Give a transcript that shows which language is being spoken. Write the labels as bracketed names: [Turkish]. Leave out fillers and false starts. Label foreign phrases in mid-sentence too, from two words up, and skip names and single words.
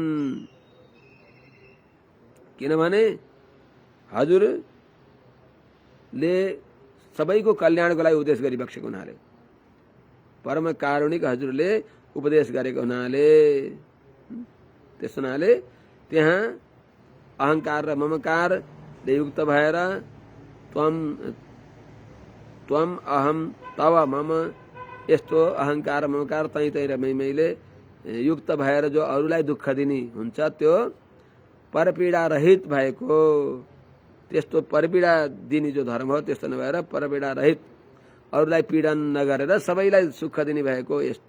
[Nepali] किनभने हजुरले सबैको कल्याणको लागि उपदेश गरिबक्सेको हुनाले, परम कारुणिक हजुरले उपदेश गरेको हुनाले, त्यस हुनाले त्यहाँ अहंकार र ममकारले युक्त भएर [Sanskrit] त्वम अहम तव मम [Nepali] यस्तो अहंकार ममकार तै र मैले युक्त भएर जो अरूलाई दुःख दिने हुन्छ त्यो परपीडा रहित भएको, त्यस्तो परपीडा दिने जो धर्म हो त्यस्तो नभएर परपीडा रहित अरूलाई पीडन नगरेर सबैलाई सुख दिने भएको यस्तो।